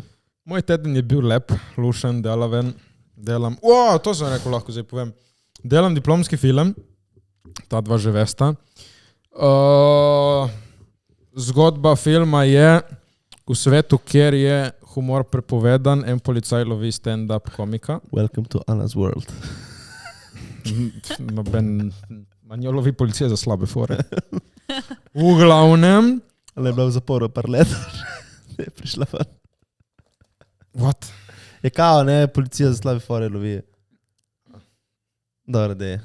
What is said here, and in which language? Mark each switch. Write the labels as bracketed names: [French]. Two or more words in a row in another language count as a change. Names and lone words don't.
[Slovenian] Moj teden je bil lep, lušen, delaven. To sem rekel, lahko zdaj povem. Delam diplomski film, ta dva že vesta. Zgodba filma je v svetu, kjer je humor prepovedan, en policaj lovi stand-up komika. [English] Welcome to Anna's world. [Slovenian] Manjo lovi policija za slabe fore. V glavnem... Ali je bila v zaporu par let, ne je prišla ven. [English] What? [Slovenian] Je kao, ne, policija za slabe fore lovi. Dobro, dej.